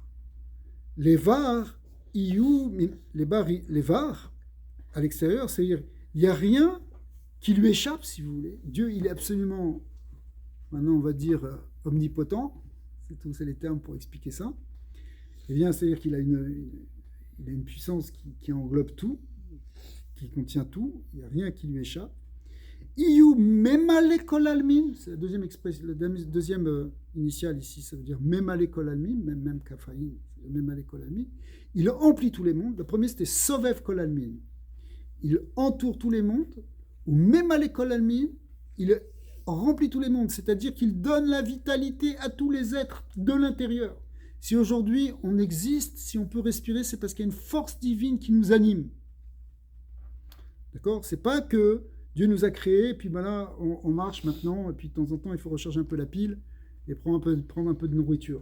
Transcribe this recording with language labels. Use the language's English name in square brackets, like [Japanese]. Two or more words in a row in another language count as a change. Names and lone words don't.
[French] Les var, les var, à l'extérieur, c'est-à-dire il n'y a rien qui lui échappe, si vous voulez. Dieu, il est absolument... Maintenant, on va dire omnipotent, c'est les termes pour expliquer ça. Eh bien, c'est-à-dire qu'il a une puissance qui englobe tout, qui contient tout, il n'y a rien qui lui échappe. [Aramaic] הוא ממלא כל עלמין, [French] c'est la deuxième expression, la deuxième initiale ici, ça veut dire [Aramaic] ממלא כל עלמין, [French] même kafaïn, [Aramaic] ממלא כל עלמין. [French] Il emplit tous les mondes. Le premier, c'était [Aramaic] סובב כל עלמין. [French] Il entoure tous les mondes, ou [Aramaic] ממלא כל עלמין, [French] il remplit tous les mondes, c'est-à-dire qu'il donne la vitalité à tous les êtres de l'intérieur. Si aujourd'hui on existe, si on peut respirer, c'est parce qu'il y a une force divine qui nous anime. D'accord ? C'est pas que Dieu nous a créés, et puis ben là on marche maintenant, et puis de temps en temps il faut recharger un peu la pile et prendre un peu de nourriture.